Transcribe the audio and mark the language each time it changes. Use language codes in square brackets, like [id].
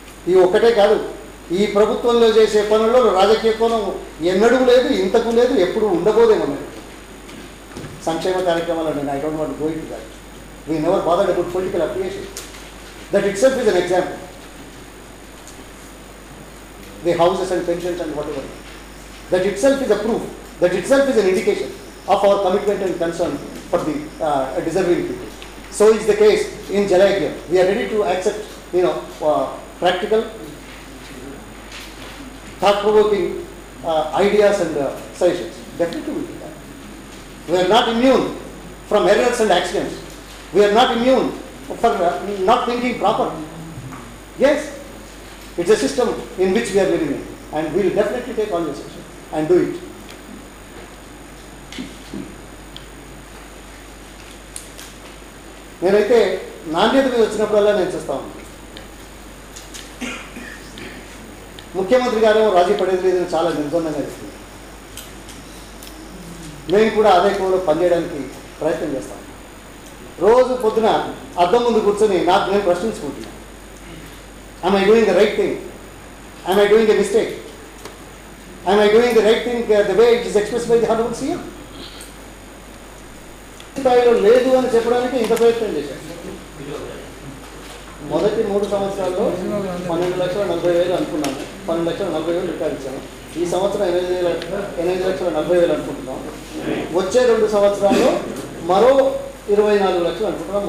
[te] ఈ ఒక్కటే కాదు, ఈ ప్రభుత్వంలో చేసే పనుల్లో రాజకీయ కోణం ఎన్నడూ లేదు, ఇంతకు లేదు, ఎప్పుడు ఉండబోదేమో. సంక్షేమ కార్యక్రమాలు నేను [en] I don't want go into that. We never bothered about political affiliation. That itself is an example. The houses and pensions and whatever. That itself is a proof. That itself is an indication of our commitment and concern for the deserving people. So is the case in Jalagya. We are ready to accept, practical, thought-provoking ideas and suggestions. Definitely we will do that. We are not immune from errors and accidents. We are not immune for not thinking proper. Yes. It's a system in which we are living in, and we will definitely take on this action and do it. [te] నేనైతే నాణ్యత మీద వచ్చినప్పుడల్లా నేను చూస్తా ఉన్నాను. ముఖ్యమంత్రి గారు రాజీ పడేది లేదని చాలా నిర్బంధంగా ఇస్తుంది. మేము కూడా అదే కోణంలో పనిచేయడానికి ప్రయత్నం చేస్తాం. రోజు పొద్దున అద్దం ముందు కూర్చొని నాకు నేను ప్రశ్నించుకుంటున్నాను. [en] Am I doing the right thing? Am I doing a mistake? Am I doing the right thing the way it is expressed by the Honorable CM? [te] స్థాయిలో లేదు అని చెప్పడానికి ఇంత ప్రయత్నం చేశాను. మొదటి 3 సంవత్సరాల్లో 12,40,000 అనుకున్నాను. 12,40,000 రికార్డు ఇచ్చాను. ఈ సంవత్సరం 8,40,000 అనుకుంటున్నాం. వచ్చే 2 సంవత్సరాల్లో మరో 24 లక్షలు అనుకుంటున్నాం.